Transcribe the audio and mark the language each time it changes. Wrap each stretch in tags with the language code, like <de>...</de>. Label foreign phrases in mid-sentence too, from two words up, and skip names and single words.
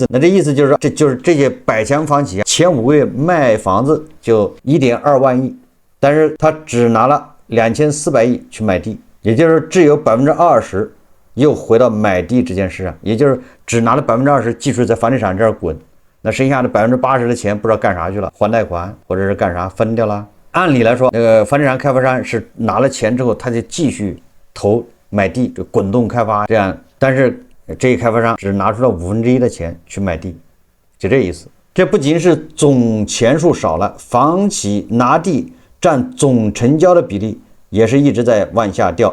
<zh>那這意思就是說，這些百強房企前5個月賣房子就1.2萬億，但是他只拿了2400億去買地，也就是只有20%又回到買地这件事上，也就是只拿了20%继續在房地產這兒滾，那剩下的80%的錢不知道幹啥去了，還貸款或者是幹啥分掉了。按理來說，那個房地產開發商是拿了錢之後，他就繼續投買地，就滾動開發這樣，但是這一開發商只拿出了1/5的錢去買地，就這意思。這不僅是總錢數少了，房企拿地占總成交的比例也是一直在往下掉。</zh>